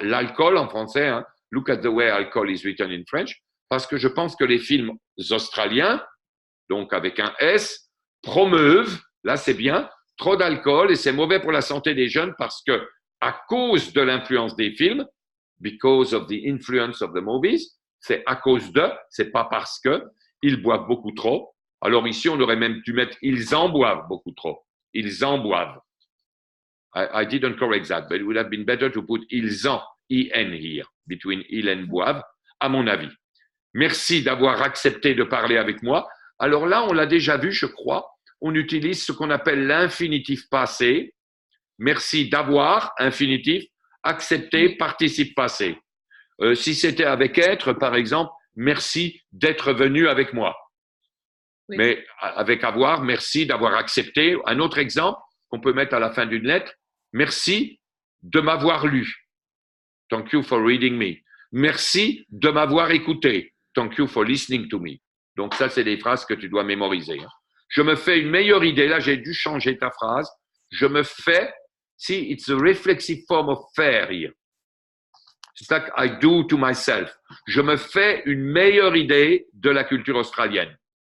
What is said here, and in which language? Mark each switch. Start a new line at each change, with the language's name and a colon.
French: L'alcool en français,
English: look at the way alcohol is written in French,
French: parce que je pense que les films australiens, donc avec un S, promeuvent, là c'est bien, trop d'alcool et c'est mauvais pour la santé des jeunes parce que à cause de l'influence des films,
English: because of the influence of the movies,
French: c'est à cause de, c'est pas parce que, ils boivent beaucoup trop. Alors ici, on aurait même dû mettre ils en boivent beaucoup trop. Ils en boivent.
English: I didn't correct that, but it would have been better to put ils en, I-N here, between ils and boivent,
French: à mon avis. Merci d'avoir accepté de parler avec moi. Alors là, on l'a déjà vu, je crois. on utilise ce qu'on appelle l'infinitif passé. Merci d'avoir, infinitif, accepter, participe passé. Si c'était avec être, par exemple, merci d'être venu avec moi. Oui. Mais avec avoir, merci d'avoir accepté. Un autre exemple qu'on peut mettre à la fin d'une lettre, merci de m'avoir lu.
English: Thank you for reading me.
French: Merci de m'avoir écouté.
English: Thank you for listening to me.
French: Donc ça, c'est des phrases que tu dois mémoriser. Je me fais une meilleure idée. Là, j'ai dû changer ta phrase. Je me fais,
English: see, it's a reflexive form of faire here. It's like I do to myself.
French: Je me fais une meilleure idée de la culture australienne.